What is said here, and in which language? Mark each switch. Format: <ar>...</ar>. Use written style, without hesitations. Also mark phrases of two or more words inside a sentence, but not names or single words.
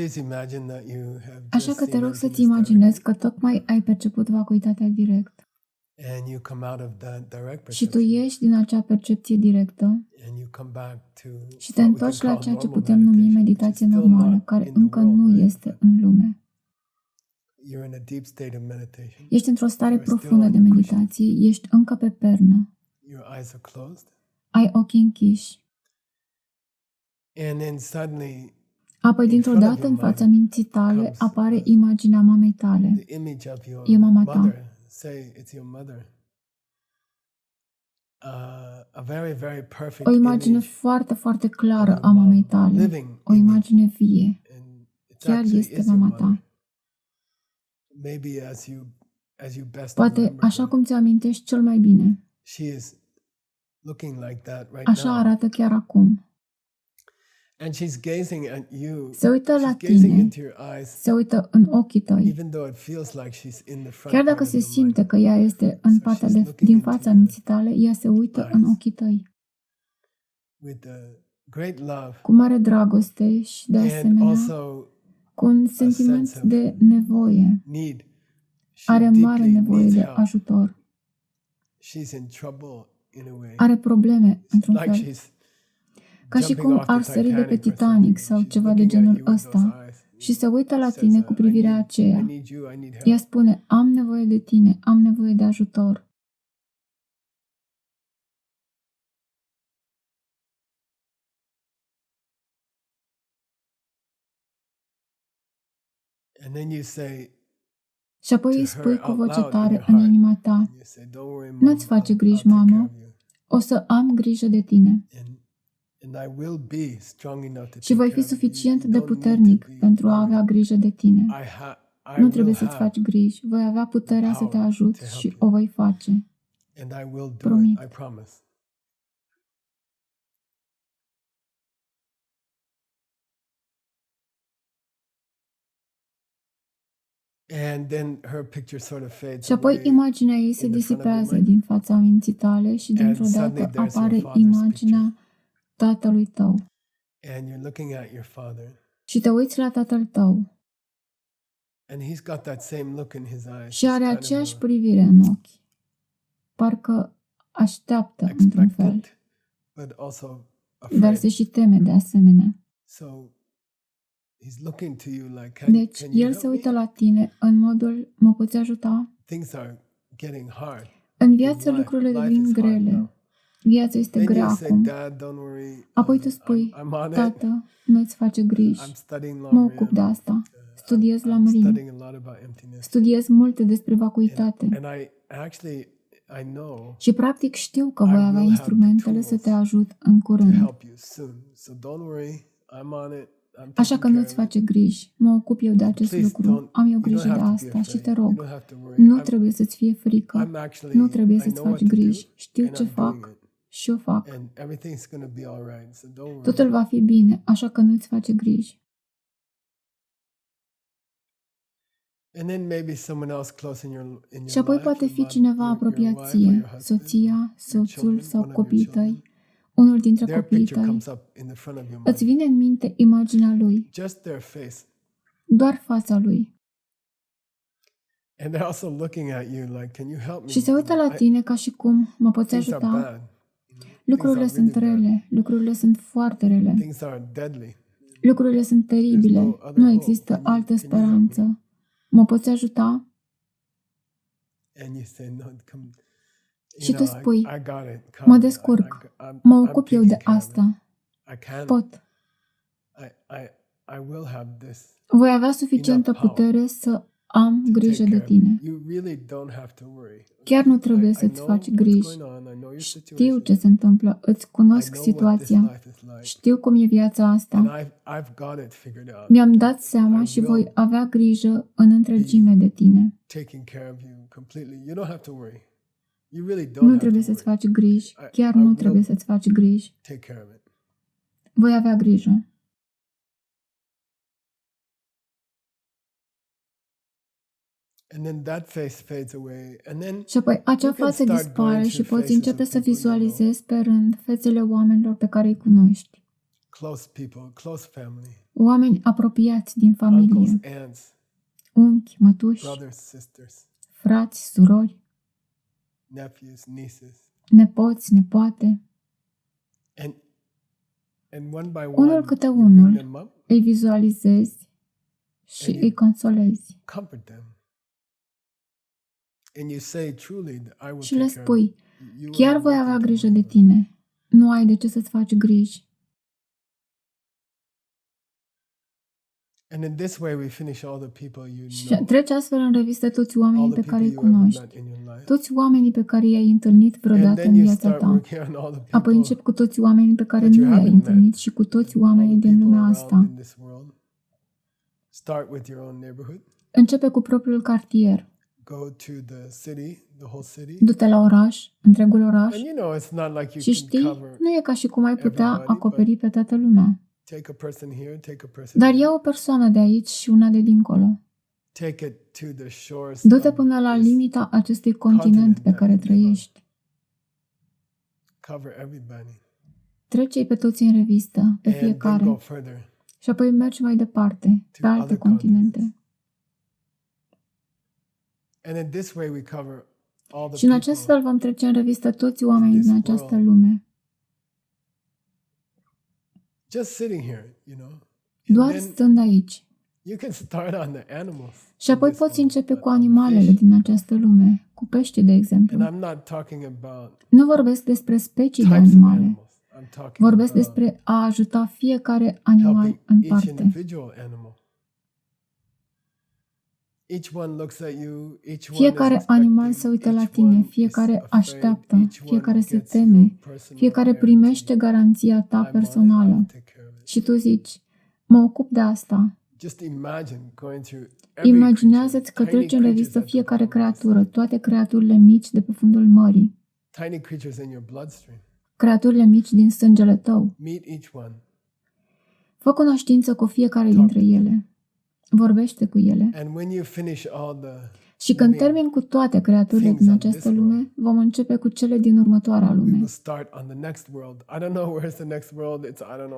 <ro>Așa că te rog să-ți imaginezi că tocmai ai perceput vacuitatea direct.</ro> <en>And you come out of that direct</en> <ro>Și tu</ro> <en>perception,</en> <ro>ieși din acea percepție directă</ro> <en>and you come back to</en> <ro>și te</ro> <en>what we can</en> <ro>întorci la</ro> <en>call</en> <ro>ceea ce</ro> <en>normal</en> <ro>putem numi</ro> <en>meditation, which is</en> <ro>meditație</ro> <en>still</en> <ro>normală,</ro> <en>not</en> <ro>care</ro> <en>in the</en> <ro>încă</ro> <en>world,</en> <ro>nu</ro> <en>right?</en> <ro>este în lume.</ro> <en>You're in a deep state of meditation.</en> <ro>Ești într-o stare</ro> <en>You're still</en> <ro>profundă</ro> <en>on</en> <ro>de</ro> <en>your cushion.</en> <ro>meditație, ești încă pe pernă,</ro> <en>Your eyes are closed,</en> <ro>ai ochii închiși.</ro> <en>and then suddenly</en> <ro>Apoi,</ro> <en>in</en> <ro>dintr-o</ro> <en>front of</en> <ro>dată,</ro> <en>your</en> <ro>în fața</ro> <en>mind</en> <ro>minții tale</ro> <en>comes</en> <ro>apare imaginea mamei tale.</ro> <en>the image of your</en> <ro>E mama ta.</ro> <en>mother. Say it's your mother. A very, very perfect</en> <ro>O imagine</ro> <en>image</en> <ro>foarte, foarte</ro> <en>of</en> <ro>clară</ro> <en>your</en> <ro>a mamei</ro> <en>mom,</en> <ro>tale.</ro> <en>living</en> <ro>O</ro> <en>image,</en> <ro>imagine vie.</ro> <en>and it</en> <ro>Chiar</ro> <en>actually</en> <ro>este</ro> <en>is your</en> <ro>mama</ro> <en>mother.</en> <ro>ta.</ro> <en>Maybe as you best</en> <ro>Poate</ro> <en>remember</en> <ro>așa</ro> <en>her,</en> <ro>cum ți amintești cel mai bine.</ro> <en>she is looking like that right</en> <ro>Așa</ro> <en>now,</en> <ro>arată chiar acum.</ro> <en>and she's gazing at you.</en> <ro>Se uită la</ro> <en>She's gazing</en> <ro>tine,</ro> <en>into your eyes,</en> <ro>se uită în ochii tăi.</ro> <en>even though it feels like she's in the front</en> <ro>Chiar</ro> <en>part</en> <ro>dacă</ro> <en>of</en> <ro>se</ro> <en>your</en> <ro>simte</ro> <en>mind.</en> <ro>că ea este în</ro> <en>So</en> <ro>partea</ro> <en>she's looking</en> <ro>din</ro> <en>into</en> <ro>fața</ro> <en>your</en> <ro>minții tale, ea se uită în</ro> <en>eyes.</en> <ro>ochii tăi.</ro> <en>With great love,</en> <ro>Cu mare dragoste și, de</ro> <en>and</en> <ro>asemenea,</ro> <en>also</en> <ro>cu un sentiment</ro> <en>sense of</en> <ro>de nevoie.</ro> <en>need. She</en> <ro>Are mare</ro> <en>deeply</en> <ro>nevoie</ro> <en>needs</en> <ro>de</ro> <en>help.</en> <ro>ajutor.</ro> <en>She's in trouble in a way.</en> <ro>Are probleme, într-un</ro> <en>Like</en> <ro>fel.</ro> <en>she's</en> <ro>Ca și</ro> <en>jumping</en> <ro>cum</ro> <en>off the</en> <ro>ar sări de pe</ro> <en>Titanic or</en> <ro>Titanic</ro> <en>something.</en> <ro>sau</ro> <en>She's</en> <ro>ceva de</ro> <en>looking at</en> <ro>genul</ro> <en>you with those</en> <ro>ăsta</ro> <en>eyes.</en> <ro>și se uită la</ro> <en>Says,</en> <ro>tine cu privirea</ro> <en>I</en> <ro>aceea.</ro> <en>need you, I need help.</en> <ro>Ea spune, am nevoie de tine, am nevoie de ajutor.</ro> <en>And then you say</en> <ro>Și apoi</ro> <en>to</en> <ro>îi</ro> <en>her</en> <ro>spui cu</ro> <en>out</en> <ro>voce</ro> <en>loud in</en> <ro>tare</ro> <en>your</en> <ro>în</ro> <en>heart,</en> <ro>inima ta,</ro> <en>and you say, don't worry, mom,</en> <ro>nu-ți face</ro> <en>I'll</en> <ro>griji,</ro> <en>take care</en> <ro>mamă,</ro> <en>of you.</en> <ro>o să am grijă de tine</ro> <en>And I will be strong enough to</en> <ro>și</ro> <en>take</en> <ro>voi</ro> <en>care</en> <ro>fi</ro> <en>of you.</en> <ro>suficient</ro> <en>You</en> <ro>de</ro> <en>don't need to</en> <ro>puternic</ro> <en>be</en> <ro>pentru a</ro> <en>worried.</en> <ro>avea grijă de tine.</ro> <en>I</en> <ro>Nu</ro> <en>will</en> <ro>trebuie să-ți</ro> <en>have,</en> <ro>faci griji, voi avea puterea să te</ro> <en>power</en> <ro>ajut</ro> <en>to help</en> <ro>și</ro> <en>you.</en> <ro>o voi face.</ro> <en>and I will do</en> <ro>Promit.</ro> <en>it, I promise. And then her picture sort of fades</en> <ro>Și apoi</ro> <en>away.</en> <ro>imaginea ei se</ro> <en>in the front of your</en> <ro>disipează</ro> <en>mind.</en> <ro>din fața minții tale și dintr-o</ro> <en>And</en> <ro>dată</ro> <en>suddenly there's your</en> <ro>apare</ro> <en>father's</en> <ro>imaginea tatălui tău.</ro> <en>And you're looking at your father,</en> <ro>Și te uiți la tatăl tău</ro> <en>and he's got that same look in his eyes.</en> <ro>și</ro> <en>It's</en> <ro>are</ro> <en>kind of</en> <ro>aceeași privire în ochi. Parcă așteaptă într-un fel,</ro> <en>expectant, but also</en> <ro>dar</ro> <en>afraid.</en> <ro>se și teme de asemenea.</ro> <en>So he's looking to you like, can</en> <ro>Deci,</ro> <en>you</en> <ro>el</ro> <en>help</en> <ro>se</ro> <en>me?</en> <ro>uită la tine în modul, mă poți ajuta?</ro> <en>Things are getting hard.</en> <ro>În viață</ro> <en>In life.</en> <ro>lucrurile</ro> <en>Life</en> <ro>devin</ro> <en>is hard</en> <ro>grele.</ro> <en>now.</en> <ro>Viața este</ro> <en>Then</en> <ro>grea</ro> <en>you say,</en> <ro>acum.</ro> <en>Dad, don't worry.</en> <ro>Apoi tu spui,</ro> <en>I'm on it.</en> <ro>tată, nu-ți face griji.</ro> <en>I'm studying</en> <ro>Mă ocup de</ro> <en>Lamrim.</en> <ro>asta. Studiez la</ro> <en>I'm</en> <ro>Mrim.</ro> <en>studying a lot about emptiness.</en> <ro>Studiez multe despre vacuitate.</ro> <en>And I actually, I know</en> <ro>Și practic știu că</ro> <en>I</en> <ro>voi</ro> <en>will</en> <ro>avea</ro> <en>have</en> <ro>instrumentele</ro> <en>the</en> <ro>să te</ro> <en>tools</en> <ro>ajut în</ro> <en>to</en> <ro>curând.</ro> <en>help you soon. So don't worry. I'm on it. I'm</en> <ro>Așa că</ro> <en>taking</en> <ro>nu-ți</ro> <en>care of it.</en> <ro>face griji. Mă ocup eu de acest</ro> <en>Please</en> <ro>lucru. Am eu</ro> <en>you don't</en> <ro>grijă de</ro> <en>have to be</en> <ro>asta și</ro> <en>afraid.</en> <ro>te</ro> <en>You</en> <ro>rog.</ro> <en>don't have to worry.</en> <ro>Nu trebuie să-ți fie frică.</ro> <en>I'm actually,</en> <ro>Nu trebuie</ro> <en>I</en> <ro>să-ți</ro> <en>know what</en> <ro>faci</ro> <en>to do,</en> <ro>griji. Știu</ro> <en>and</en> <ro>ce</ro> <en>I'm doing</en> <ro>fac</ro> <en>it.</en> <ro>și o fac.</ro> <en>And everything's going to be all right. So don't worry.</en> <ro>Totul va fi bine, așa că nu-ți face griji.</ro> <en>And then maybe someone else close in your</en> <ro>Și apoi</ro> <en>life,</en> <ro>poate</ro> <en>your</en> <ro>fi</ro> <en>mom,</en> <ro>cineva</ro> <en>your</en> <ro>apropiat</ro> <en>wife or your</en> <ro>ție,</ro> <en>husband,</en> <ro>soția,</ro> <en>your</en> <ro>soțul</ro> <en>children,</en> <ro>sau</ro> <en>one of your</en> <ro>copiii</ro> <en>children.</en> <ro>tăi, unul dintre</ro> <en>Their</en> <ro>copiii</ro> <en>picture</en> <ro>tăi.</ro> <en>comes up in the front of your</en> <ro>Îți</ro> <en>mind.</en> <ro>vine în minte imaginea lui,</ro> <en>Just their face.</en> <ro>doar fața lui.</ro> <en>And they're also looking at you like, can you help me?</en> <ro>Și se uită la tine ca și cum, mă poți</ro> <en>Things are</en> <ro>ajuta?</ro> <en>bad.</en> <ro>Lucrurile</ro> <en>Things are</en> <ro>sunt</ro> <en>really bad.</en> <ro>rele, lucrurile sunt foarte rele,</ro> <en>Things are deadly.</en> <ro>lucrurile sunt teribile, nu există altă speranță. Mă poți ajuta?</ro> <en>And you say, no, come.</en> <ro>Și tu spui,</ro> <en>I got it.</en> <ro>mă</ro> <en>Come.</en> <ro>descurc,</ro> <en>I'm</en> <ro>mă ocup eu de</ro> <en>taking care of it.</en> <ro>asta,</ro> <en>I can.</en> <ro>pot.</ro> <en>I will have this</en> <ro>Voi avea suficientă putere să am</ro> <en>to</en> <ro>grijă</ro> <en>take</en> <ro>de</ro> <en>care of you.</en> <ro>tine.</ro> <en>You really don't have to worry.</en> <ro>Chiar nu trebuie</ro> <en>I</en> <ro>să-ți</ro> <en>know</en> <ro>faci</ro> <en>what's</en> <ro>griji.</ro> <en>going on. I know your</en> <ro>Știu</ro> <en>situation.</en> <ro>ce se întâmplă, îți</ro> <en>I</en> <ro>cunosc</ro> <en>know what this</en> <ro>situația,</ro> <en>life is like.</en> <ro>știu cum e viața</ro> <en>And</en> <ro>asta.</ro> <en>I've got it figured out.</en> <ro>Mi-am dat seama</ro> <en>I</en> <ro>și</ro> <en>will</en> <ro>voi avea grijă în întregime de tine.</ro> <en>Taking care of you completely. You don't have to worry. You really don't</en> <ro>Nu</ro> <en>have</en> <ro>trebuie</ro> <en>to</en> <ro>să-ți</ro> <en>worry.</en> <ro>faci griji, chiar</ro> <en>I</en> <ro>nu</ro> <en>will</en> <ro>trebuie să-ți faci griji.</ro> <en>Take care of it.</en> <ro>Voi avea grijă.</ro> <en>And then that face fades away. And then</en> <ro>Și apoi acea</ro> <en>you can</en> <ro>față</ro> <en>start</en> <ro>dispare</ro> <en>going</en> <ro>și</ro> <en>through</en> <ro>poți</ro> <en>faces</en> <ro>începe</ro> <en>of</en> <ro>să</ro> <en>people you know.</en> <ro>vizualizezi pe rând fețele oamenilor pe care îi cunoști.</ro> <en>Close people, close family,</en> <ro>Oameni apropiați din</ro> <en>uncles,</en> <ro>familie,</ro> <en>aunts,</en> <ro>unchi, mătuși,</ro> <en>brothers, sisters.</en> <ro>frați, surori.</ro> <en>nephews, nieces.</en> <ro>nepoți, nepoate.</ro> <en>And one by</en> <ro>Unul</ro> <en>one,</en> <ro>câte</ro> <en>you bring</en> <ro>unul</ro> <en>them up,</en> <ro>îi vizualizezi și</ro> <en>And you-</en> <ro>îi consolezi.</ro> <en>comfort them. And you say truly, I will</en> <ro>Și le</ro> <en>take care of</en> <ro>spui,</ro> <en>you. You</en> <ro>chiar</ro> <en>are</en> <ro>voi avea</ro> <en>nothing to</en> <ro>grijă</ro> <en>worry</en> <ro>de</ro> <en>about.</en> <ro>tine. Nu ai de ce să-ți faci griji.</ro> <en>And in this way we finish all the people you</en> <ro>Și</ro> <en>know,</en> <ro>treci astfel în revistă toți</ro> <en>all</en> <ro>oamenii</ro> <en>the</en> <ro>pe care</ro> <en>people</en> <ro>îi</ro> <en>you ever</en> <ro>cunoști,</ro> <en>met in your life.</en> <ro>toți oamenii pe care i-ai întâlnit</ro> <en>And</en> <ro>vreodată</ro> <en>then</en> <ro>în</ro> <en>you</en> <ro>viața</ro> <en>start</en> <ro>ta.</ro> <en>working on all the</en> <ro>Apoi</ro> <en>people,</en> <ro>începi cu toți oamenii pe care</ro> <en>that</en> <ro>nu</ro> <en>you</en> <ro>i-ai</ro> <en>haven't</en> <ro>întâlnit</ro> <en>met,</en> <ro>și cu toți</ro> <en>all</en> <ro>oamenii</ro> <en>the</en> <ro>din</ro> <en>people</en> <ro>lumea</ro> <en>around</en> <ro>asta.</ro> <en>in this world. Start with your own neighborhood.</en> <ro>Începe cu propriul cartier.</ro> <en>Go to the city, the whole city.</en> <ro>Du-te la oraș, întregul oraș.</ro> <en>And you know, it's not like you</en> <ro>Și</ro> <en>can</en> <ro>știi,</ro> <en>cover.</en> <ro>nu e ca și cum ai putea</ro> <en>everybody,</en> <ro>acoperi pe toată lumea.</ro> <en>Take a person here, take a person</en> <ro>Dar</ro> <en>there.</en> <ro>ia o persoană de aici și una de dincolo.</ro> <en>Take it to the shores</en> <ro>Du-te</ro> <en>of</en> <ro>până la</ro> <en>this</en> <ro>limita acestui continent pe care trăiești.</ro> <en>cover everybody.</en> <ro>Trece-i pe toți în revistă, pe</ro> <en>And then go</en> <ro>fiecare.</ro> <en>further.</en> <ro>Și apoi mergi mai departe, pe alte</ro> <en>other</en> <ro>continente.</ro> <en>And in this way we cover all the</en> <ro>Și în acest</ro> <en>people.</en> <ro>fel vom trece în revistă toți oamenii</ro> <en>this</en> <ro>din această</ro> <en>world.</en> <ro>lume.</ro> <en>Just sitting here, you know. And</en> <ro>Doar</ro> <en>then</en> <ro>stând aici.</ro> <en>you can start on the animals.</en> <ro>Și</ro> <en>in</en> <ro>apoi</ro> <en>this</en> <ro>poți</ro> <en>world,</en> <ro>începe cu</ro> <en>on</en> <ro>animalele</ro> <en>fish.</en> <ro>din această lume, cu pești, de</ro> <en>And</en> <ro>exemplu.</ro> <en>I'm not talking about</en> <ro>Nu vorbesc despre specii de</ro> <en>types of</en> <ro>animale.</ro> <en>animals. I'm talking</en> <ro>Vorbesc</ro> <en>about</en> <ro>despre a ajuta fiecare animal</ro> <en>helping</en> <ro>în</ro> <en>each</en> <ro>parte.</ro> <en>individual animal. Each one looks at you, each one</en> <ro>Fiecare</ro> <en>is</en> <ro>animal</ro> <en>expecting,</en> <ro>se uită la</ro> <en>each</en> <ro>tine,</ro> <en>one is</en> <ro>fiecare</ro> <en>afraid,</en> <ro>așteaptă,</ro> <en>each one</en> <ro>fiecare se</ro> <en>gets your</en> <ro>teme,</ro> <en>personal</en> <ro>fiecare</ro> <en>guarantee.</en> <ro>primește garanția ta</ro> <en>I'm on it, I</en> <ro>personală.</ro> <en>will take care of it.</en> <ro>Și tu zici, mă ocup de asta.</ro> <en>Just imagine going through every</en> <ro>Imaginează-ți că</ro> <en>creature,</en> <ro>treci în</ro> <en>tiny</en> <ro>revistă</ro> <en>creatures at the</en> <ro>fiecare</ro> <en>bottom of the</en> <ro>creatură, toate creaturile mici de pe fundul mării,</ro> <en>sea, tiny creatures in your bloodstream.</en> <ro>creaturile mici din sângele tău.</ro> <en>Meet each one.</en> <ro>Fă cunoștință cu fiecare dintre ele. Vorbește cu ele.</ro> <en>And when you finish all the</en> <ro>Și când</ro> <en>living,</en> <ro>termin cu toate creaturile din această lume, vom începe cu cele din următoarea</ro> <en>we</en> <ro>lume.</ro> <en>will start on the next world. I don't know where's the next world. It's, I don't know.</en>